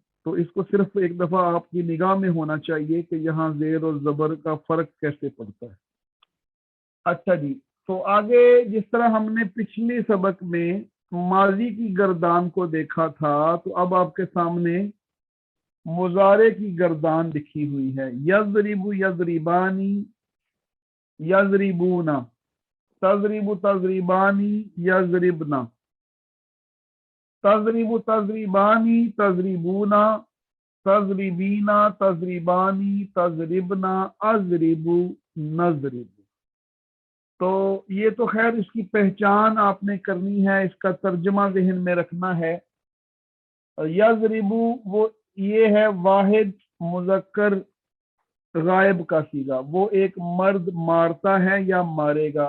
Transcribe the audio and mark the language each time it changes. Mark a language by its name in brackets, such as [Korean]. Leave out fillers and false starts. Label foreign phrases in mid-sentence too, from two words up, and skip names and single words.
[Urdu] تو اس کو صرف ایک دفعہ آپ کی نگاہ میں ہونا چاہیے کہ یہاں زیر اور زبر کا فرق کیسے پڑتا ہے. اچھا جی، تو آگے جس طرح ہم نے پچھلی سبق میں ماضی کی گردان کو دیکھا تھا، تو اب آپ کے سامنے مضارع کی گردان لکھی ہوئی ہے. [Arabic] یضرب یضربانی، یضربون، تضرب تضربانی، یضربنا، تضرب تضربانی، تضربونا، تضربینا، تضربانی، تضربنا، اضرب، نضرب. [Urdu] تو یہ تو خیر اس کی پہچان آپ نے کرنی ہے، اس کا ترجمہ ذہن میں رکھنا ہے. یضرب وہ یہ ہے واحد مذکر غائب کا صیغہ، وہ ایک مرد مارتا ہے یا مارے گا.